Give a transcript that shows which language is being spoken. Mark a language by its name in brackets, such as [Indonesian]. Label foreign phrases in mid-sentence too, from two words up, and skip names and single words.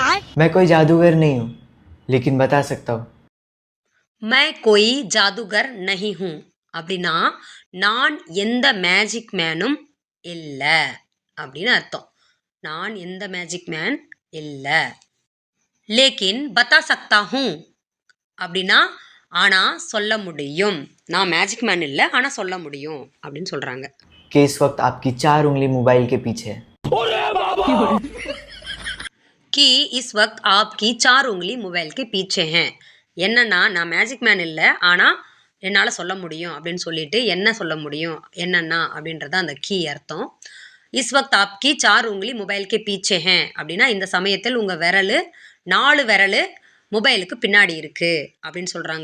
[Hindi] मैं कोई जादूगर नहीं हूँ, लेकिन बता सकता हूँ। मैं कोई जादूगर नहीं हूँ [Tamil] அப்படின்னா நான் எந்த [English] magic man [Tamil] இல்லை அப்படின்னு அர்த்தம். நான் எந்த [English] magic man [Tamil] இல்லை. [Hindi] लेकिन बता सकता हूँ [Tamil] அப்படின்னா ஆனா சொல்ல முடியும். நான் [English] magic man [Tamil] இல்லை ஆனா சொல்ல முடியும் அப்படின்னு சொல்றாங்க. [Hindi] कि इस वक्त आपकी 4 उंगली मोबाइल के पीछे है। कि इस वक्त आपकी 4 उंगली मोबाइल के पीछे हैं. [Tamil] என்னன்னா நான் [English] magic man [Tamil] இல்லை ஆனா என்னால சொல்ல முடியும் அப்படின்னு சொல்லிட்டு என்ன சொல்ல முடியும் என்னன்னா அப்படின்றத அந்த கீ அர்த்தம். [Hindi] इस वक्त आपकी 4 उंगली मोबाइल के पीछे है [Tamil] அப்படின்னா இந்த சமயத்தில் உங்க விரல் 4 விரல் மொபைலுக்கு பின்னாடி இருக்கு அப்படின்னு சொல்றாங்க.